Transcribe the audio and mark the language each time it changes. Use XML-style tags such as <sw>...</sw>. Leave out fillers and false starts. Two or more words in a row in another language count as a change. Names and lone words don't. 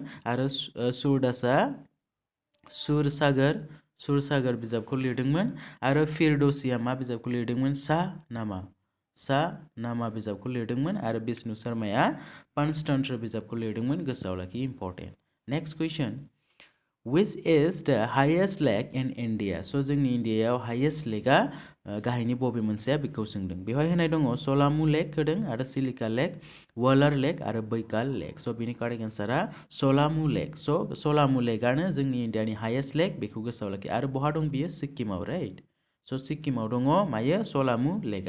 <brx>आरो सूरदासआ सुरसागर बिजाबखौ लिरदोंमोन। आरो फिरदौसीया मा बिजाबखौ लिरदोंमोन? शाहनामा बिजाबखौ लिरदोंमोन। आरो विष्णु शर्माया पंचतंत्र बिजाबखौ लिरदोंमोन। गोसोआव लाखि, इम्परटेन्ट।</brx> <en>next question, which is the highest lake in India?</en> <brx>स' जोंनि इण्डियायाव</brx> <en>highest lake</en> <brx>गाहायनि बबे मोनसेया बेखौ सोंदों। बेवहाय होनाय दङ सलामु लेक होदों, आरो सिलिका लेक, वालार लेक आरो बैकाल लेक। स' बिनि</brx> <en>correct answer</en> <brx>सलामु लेक। स' सलामु लेकआनो जोंनि इण्डियानि</brx> <en>highest lake,</en> <brx>बेखौ गोसोआव लाखि। आरो बहा दं बियो? सिक्किमाव राइट। स' सिक्किमाव दङ मायो? सलामु लेकआ।</brx>